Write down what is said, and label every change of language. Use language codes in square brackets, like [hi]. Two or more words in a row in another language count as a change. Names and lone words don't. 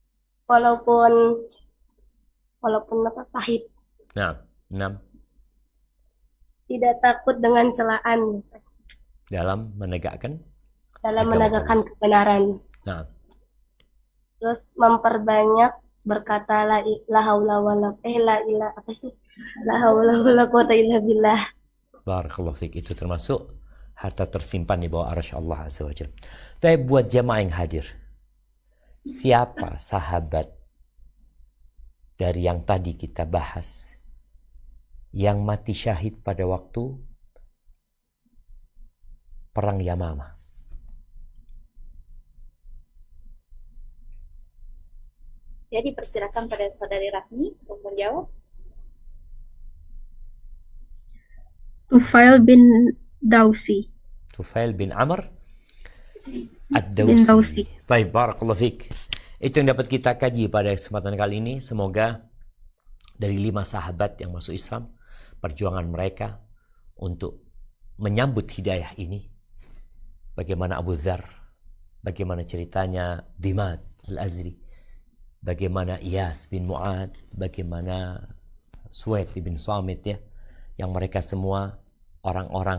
[id] apa, pahit. Nah, 6. Tidak takut dengan celaan Dalam menegakkan menegakkan kebenaran. Nah, Terus memperbanyak berkata [ar] la haula wala quwata illa billah. barakallahu fiik. [id] Itu termasuk harta tersimpan di bawah arsy Allah [ar] Azza wa Jalla. [id] Tapi buat jemaah yang hadir, siapa sahabat dari yang tadi kita bahas yang mati syahid pada waktu perang Yamamah? jadi persilakan pada saudari Rahmi untuk menjawab. Tufail bin Dawsi. Tufail bin Amr Bin Ad-Dawsi. Dawsi. Baik, [ar] barakallahu fiik. [id] Itu yang dapat kita kaji pada kesempatan kali ini. Semoga dari 5 sahabat yang masuk Islam, perjuangan mereka untuk menyambut hidayah ini. Bagaimana Abu Dzar, bagaimana ceritanya Dimad Al-Azri, bagaimana Iyas bin Mu'ad, bagaimana Suwaid bin Samit ya, yang mereka semua orang-orang